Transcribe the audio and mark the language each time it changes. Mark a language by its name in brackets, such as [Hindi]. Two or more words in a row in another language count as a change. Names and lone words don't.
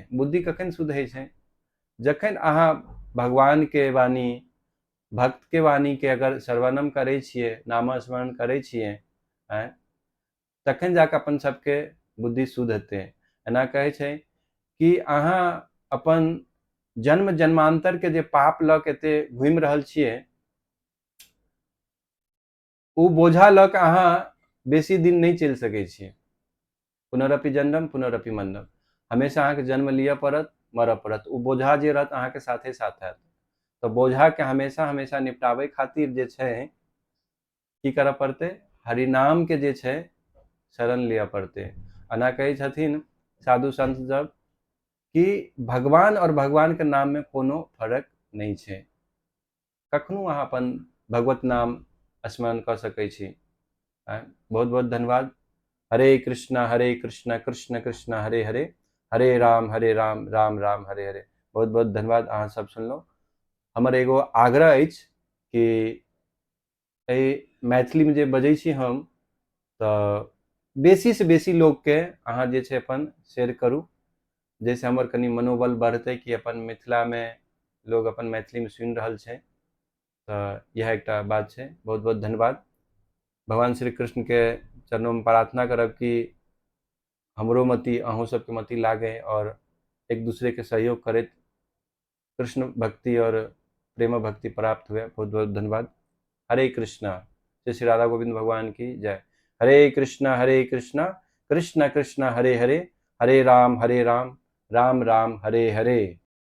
[Maithili] बुद्धि कखन शुद्ध होइ छै, जखन अहाँ भगवान के वाणी, भक्त के वाणी के अगर श्रवणम करै छियै, नाम स्मरण करै छियै, तखन जाके अपन सबके बुद्धि शुद्ध हेतै। एना कहै छै कि अहाँ अपन जन्म जन्मांतर के जे पाप लऽ के एते घूमि रहल छियै, ओ बोझा लऽ के अहाँ बेसी दिन नहीं चलि सकै छियै। [Sanskrit] पुनरपि जन्म पुनरपि मरणम, [Maithili] हमेशा अहाँके जन्म लिअ पड़त, मरऽ पड़त, ओ बोझा जे रहत अहाँके साथे साथ हैत। तो बोझा के हमेशा हमेशा निपटाबै खातिर जे छै की करऽ पड़तै, हरिनाम के जे छै शरण लिअ पड़तै। एना कहै छथिन साधु संत सब कि भगवान और भगवान के नाम में कोनो फर्क नहीं छै। कखनो अहाँ अपन भगवत नाम स्मरण कर सकै छी। बहुत बहुत धन्यवाद। हरे कृष्णा कृष्ण कृष्ण हरे हरे, हरे राम राम राम हरे हरे। बहुत बहुत धन्यवाद, अहाँ सब सुनलहुँ। हमर एगो आग्रह अछि कि मैथिली में जे बजै छी हम, तो बेसी से बेसी लोग के अहाँ जे छै अपन शेयर करू, जैसे हमर कनि मनोबल बढ़तै कि अपन मिथिला में लोग अपन मैथिली में सुनि रहल छै। तो यह एकटा बात छै। बहुत बहुत धन्यवाद। भगवान श्री कृष्ण के चरणों में प्रार्थना करब कि हमरो मति अहूँ सबके मति लागे और एक दूसरे के सहयोग करैत कृष्ण भक्ति और प्रेम भक्ति प्राप्त हुए। बहुत बहुत धन्यवाद। हरे कृष्णा। जय श्री राधा गोविंद भगवान की जय। हरे कृष्णा कृष्ण कृष्ण हरे हरे, हरे राम राम राम हरे हरे।